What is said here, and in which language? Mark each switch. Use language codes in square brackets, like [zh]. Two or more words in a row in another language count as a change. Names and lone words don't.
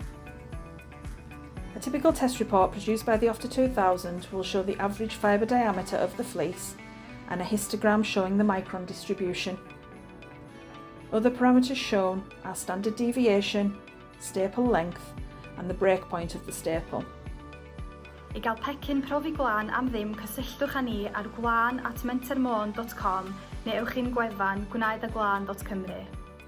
[en] A typical test report produced by the OFTA 2000 will show the average fibre diameter of the fleece and a histogram showing the micron distribution. Other parameters shown are standard deviation, staple length and the breakpoint of the staple. [cy] I gael pecyn profi Gwlan am ddim, cysylltwch â ni ar gwlan@mentermon.com neu ewch i'n gwefan gwnaedagwlan.cymru.